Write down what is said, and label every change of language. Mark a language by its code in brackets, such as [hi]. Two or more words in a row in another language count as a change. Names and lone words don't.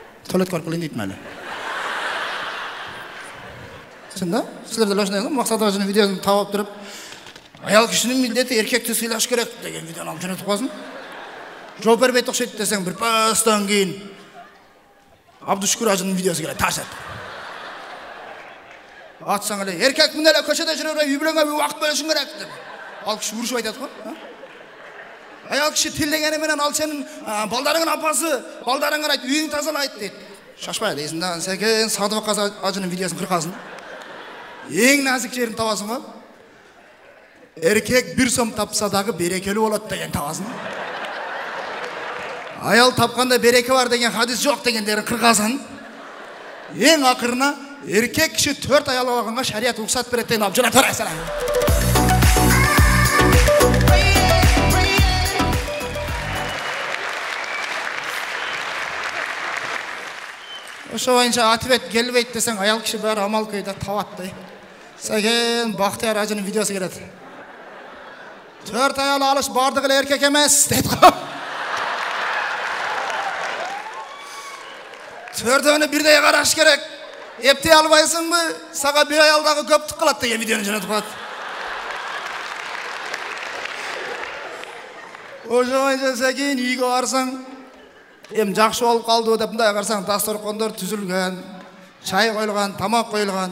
[uz] tualetga borib kelin deytmeli. Shunda sizlarda [kk] ошондой мақсат ажының видеосын тауып тұрып, [ky] аял кишинин милдети эркекти сыйлаш керек деген видеоны алып жөнөтүп коесуң. Жооп бербейт окшойт десең, бир пастан кийин Абдушкур ажының видеосу келет, таш ет. Атсаң эле, эркек мына эле көчөдө жүрө бербей, үйлөнгөнгө убакыт бөлүшүң керек деп. Ал киши урушуп айтат го. Аял киши тилдегени менен ал сенин балдарыңдын апасы, балдарыңа айт, үйүң тазалайт дейт. Шашпай дейсиң да, Секен Садыбак ажының видеосын кыркасың. [kk] Ең назик жерін табасың ба? [ky] Эркек 1 сом тапса дагы берекелүү болот деген табасың. Аял тапканда береке бар деген хадис жок дегендерин кыркасың. Ең акырына эркек киши 4 аял алганга шарият уруксат берет деген алып жөнөтөп бересиң. Ошо боюнча ответ келбейт десең, аял киши баары амал көйдө табат да. Сәкен Бақтияр ажының видеосы келет. 4 аял алыш бардыгы эле эркек эмес дейт го. 4-өөнү бирдей караш керек. Эптей албайсыңбы? Сага 1 аялдагы көптүк кылат деген видеону жөнөтүп коет. Ошо боюнча Сәкен үйгө барсаң, эми жакшы болуп калды деп мындай карасаң, дасторкондор түзүлгөн, чай коюлган, тамак коюлган.